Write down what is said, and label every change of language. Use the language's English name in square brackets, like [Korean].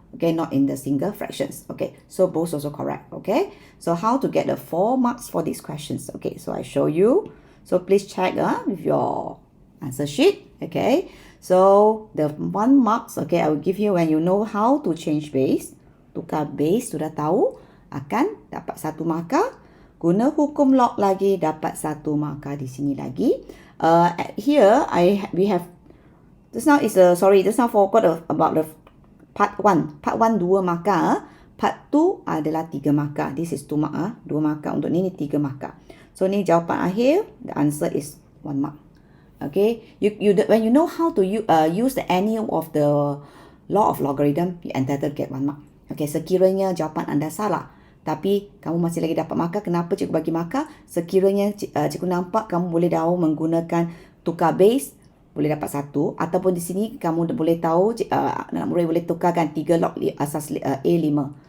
[English] Okay, not in the single fractions. Okay, so both also correct. Okay, so how to get the 4 marks for these questions? Okay, so I show you. So please check with your answer sheet. Okay, so the 1 marks, okay, I will give you when you know how to change base. [Malay] Tukar base sudah tahu, akan dapat 1 markah. Guna hukum log lagi dapat 1 markah di sini lagi. [English] Here we have just now is just now forgot about the Part 1. [Malay] Part 1 2 markah. Part 2 adalah 3 markah. [English] This is 2 mark. [Malay] 2 markah untuk ni 3 markah. So ni jawapan akhir. [English] The answer is 1 mark. [Malay] Okay. [English] When you know how to use the any of the law of logarithm, you entitled get 1 mark. Okay. [Malay] Sekiranya jawapan anda salah, tapi kamu masih lagi dapat markah. Kenapa cikgu bagi markah? Sekiranya cikgu nampak kamu boleh tahu menggunakan tukar base, boleh dapat 1, ataupun di sini kamu boleh tahu anak murid boleh tukarkan 3 log asas A5.